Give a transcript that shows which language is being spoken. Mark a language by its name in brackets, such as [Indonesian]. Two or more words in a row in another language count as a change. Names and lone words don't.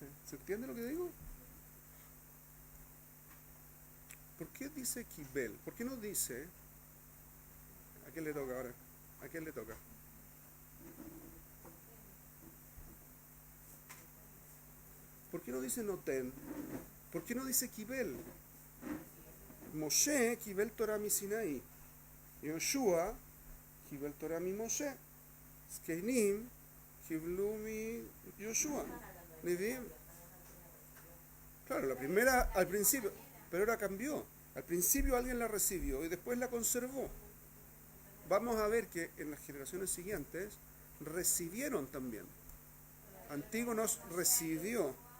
[Spanish] ¿Se entiende lo que digo? ¿Por qué dice Kibel? ¿Por qué no dice? ¿A quién le toca ahora? ¿A quién le toca? ¿Por qué no dice Noten? ¿Por qué no dice Kibel? [Hebrew] משה קיבל תורה מסיני. יהושע קיבל תורה ממשה. זקנים קיבלו מיהושע. Nevi'im. [Spanish] Claro, la primera al principio, pero ahora cambió. Al principio alguien la recibió y después la conservó. Vamos a ver que en las generaciones siguientes recibieron también. Antígonos recibió.